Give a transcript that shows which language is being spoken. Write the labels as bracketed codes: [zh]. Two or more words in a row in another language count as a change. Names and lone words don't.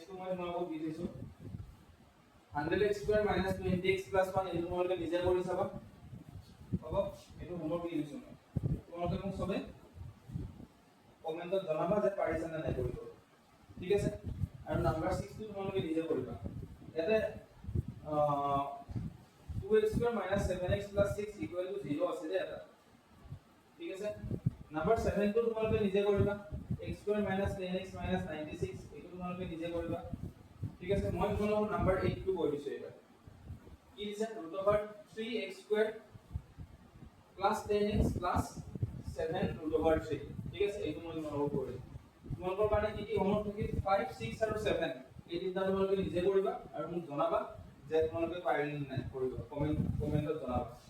[as] টু মই তোমালোকক দি দিছো [en] 100x square minus 20x plus 1 [as] এইটো তোমালোকে নিজে কৰি চাবা হ'ব এইটো হোমৱৰ্ক দি দিছো মই তোমালোকে মোক সবে কমেন্টত জনাবা যে পাৰিছা নে নাই কৰিব ঠিক আছে আৰু নাম্বাৰ 6 টো তোমালোকে নিজে কৰিবা ইয়াতে [en] 2x square minus 7x plus 6 equal to 0 [as] আছে দে এটা ঠিক আছে নাম্বাৰ 7 টো তোমালোকে নিজে কৰিবা [en] x square minus 10x minus 96 [as] এইটো তোমালোকে নিজে কৰিবা ঠিক ঠিক আছে মই তোমালোকক নাম্বাৰ 8 টো কৈ দিছো এবাৰ কি দিছে √3x² [en] plus 10x plus 7√3 [as] ঠিক আছে এইটো মই তোমালোকক কৈ দিছো তোমালোকৰ কাৰণে কি কি হোমৱৰ্ক থাকে 5 6 আৰু 7 এই তিনটা তোমালোকে নিজে কৰিবা আৰু মোক জনাবা যে তোমালোকে পাৰিলে নাই কৰিব কমেন্টত জনাবা